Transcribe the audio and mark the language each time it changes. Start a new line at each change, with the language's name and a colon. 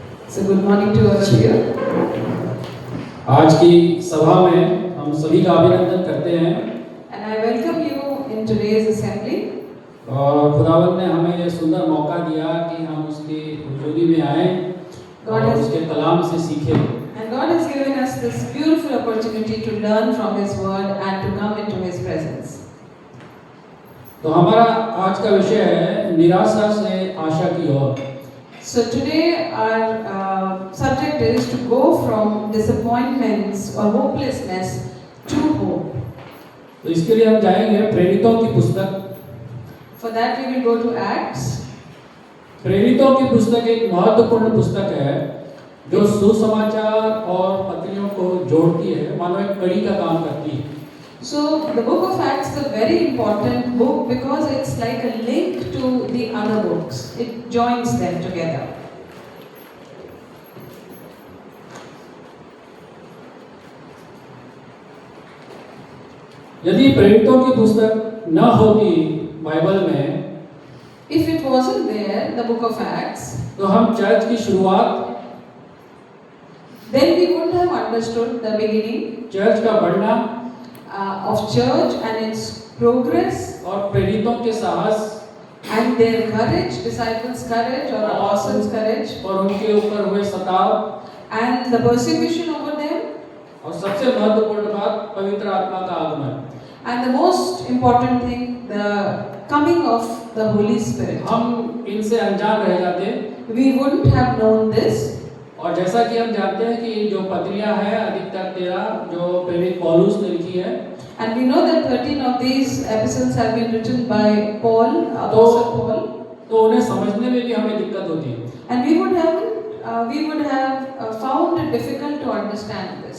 English: So good morning to all of you.
Hindi: आज की सभा में हम सभी का अभिनंदन करते हैं
English: And I welcome you in today's assembly.
Hindi: और खुदावंद ने हमें ये सुंदर मौका दिया कि हम उसकी हुजूरी में आए
English: God
Hindi: और
English: has-
Hindi: उसके कलाम से सीखें।
English: And God has given us this beautiful opportunity to learn from His Word and to come into His presence.
Hindi: तो हमारा आज का विषय है निराशा से आशा की ओर।
English: So today our subject is to go from disappointments or hopelessness to hope.
Hindi: तो इसके लिए हम जाएंगे प्रेरितों की पुस्तक।
English: For that we will go to Acts.
Hindi: प्रेरितों की पुस्तक एक महत्वपूर्ण पुस्तक है जो सुसमाचार और पत्रियों को जोड़ती है, मानो एक कड़ी का काम करती है।
English: So the book of Acts is a very important book because it's like a link to the other books. It joins them together.
Hindi: यदि प्रेरितों की पुस्तक न होती बाइबल में,
English: If it wasn't there, the book of Acts,
Hindi: तो हम church की शुरुआत,
English: then we wouldn't have understood the beginning
Hindi: church का बढ़ना
English: of church and its progress
Hindi: और प्रेरितों के साहस
English: and their courage, disciples' courage or apostles' courage,
Hindi: और उनके ऊपर हुए सताव
English: and the persecution over them,
Hindi: और सबसे महत्वपूर्ण बात पवित्र आत्मा का आगमन।
English: and the most important thing, the coming of the Holy Spirit.
Hindi: हम इनसे अनजान रह जाते
English: We wouldn't have known this.
Hindi: और जैसा कि हम जानते हैं कि जो पत्रियां हैं अधिकतर 13 जो प्रेरित पौलुस ने लिखी है,
English: And we know that 13 of these epistles have been written by Paul, Apostle Paul.
Hindi: तो उन्हें समझने में भी हमें दिक्कत होती है।
English: And we would have found it difficult to understand this.